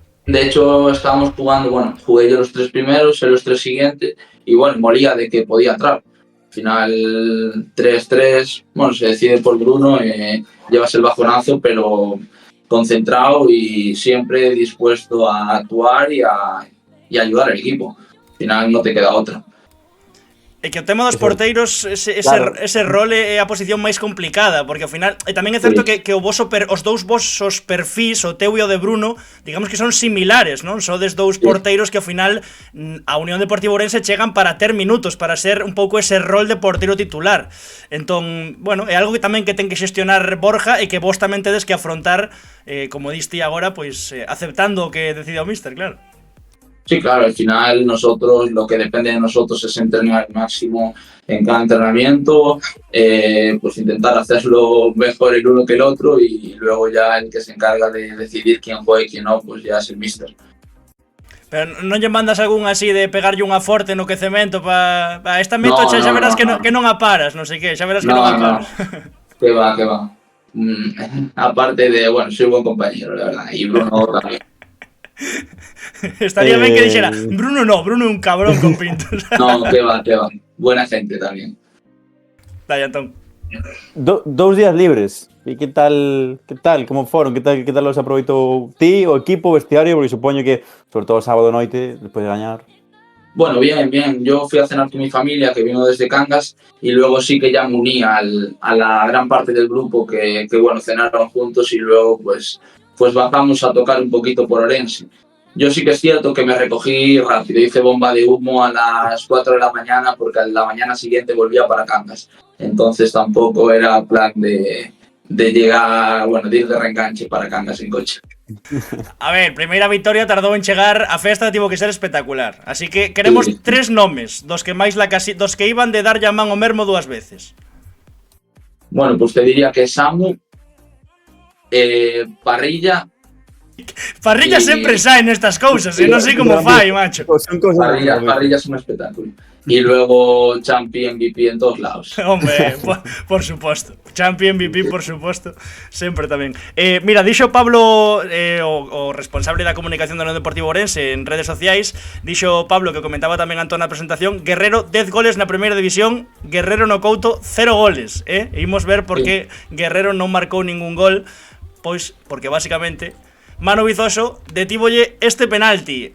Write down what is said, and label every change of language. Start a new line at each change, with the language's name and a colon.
Spanish: De hecho, estábamos jugando, jugué yo los 3 primeros, en los 3 siguientes, y molía de que podía entrar. Al final 3-3, se decide por Bruno, llevas el bajonazo, pero concentrado y siempre dispuesto a actuar y ayudar al equipo. Al final no te queda otra.
Galician: É que o tema dos porteiros, ese rol é a posición máis complicada, porque ao final, e tamén é certo que os dous vosos perfis, o teu e o de Bruno, digamos que son similares, non? Sodes dous porteiros que ao final a Unión Deportiva Ourense chegan para ter minutos, para ser un pouco ese rol de porteiro titular. Entón, é algo que tamén que ten que xestionar Borja e que vos tamén tedes que afrontar, como diste agora, pois aceptando o que decide o míster, claro.
Spanish: Sí, claro, al final nosotros, lo que depende de nosotros es entrenar al máximo en cada entrenamiento, pues intentar hacerlo mejor el uno que el otro y luego ya el que se encarga de decidir quién juega y quién no, pues ya es el míster.
Galician: Pero non lle mandas algún así de pegarlle unha forte no quecemento para esta meto, xa verás que non a paras, non sei que, xa verás que non a paras.
Spanish: Que va. Aparte de, soy buen compañero, la verdad, y Bruno también.
Galician: Estaría ben que dixera Bruno no, Bruno é un cabrón con pintos.
Spanish: No, que va, que va. Buena gente también.
Galician: Dai, Antón. 2 días libres. E que tal, como foron? Que tal os aproveitou ti, o equipo, o vestiario? Porque supoño que, sobre todo sábado noite, despois de gañar.
Spanish: Bueno, bien, bien. Yo fui a cenar con mi familia, que vino desde Cangas, y luego sí que ya me uní a la gran parte del grupo que bueno, cenaron juntos y luego pues bajamos a tocar un poquito por Orense. Yo sí que es cierto que me recogí rápido, hice bomba de humo a las 4 de la mañana porque a la mañana siguiente volvía para Cangas. Entonces tampoco era plan de llegar, bueno, de ir de reenganche para Cangas en coche.
Galician: A ver, primeira vitoria tardou en chegar, a festa tivo que ser espectacular. Así que queremos 3 nomes dos que máis dos que iban de dar a man o mermo 2 veces.
Spanish: Bueno, pues te diría que Samu, Parrilla.
Galician: Parrilla sempre sae nestas cousas, non sei como fai, macho.
Spanish: Son cosas Parrilla es un espectáculo. Y luego Champi MVP en todos lados.
Galician: Hombre, por suposto. Champi MVP, por suposto. Sempre tamén. Mira, dixo Pablo, o responsable da comunicación do Deportivo Ourense en redes sociais, dixo Pablo, que comentaba tamén Antón na presentación, Guerrero 10 goles na primeira división, Guerrero no Couto 0 goles, E imos ver por que Guerrero non marcou ningún gol, pois porque basicamente Manu Vizoso detívolle este penalti.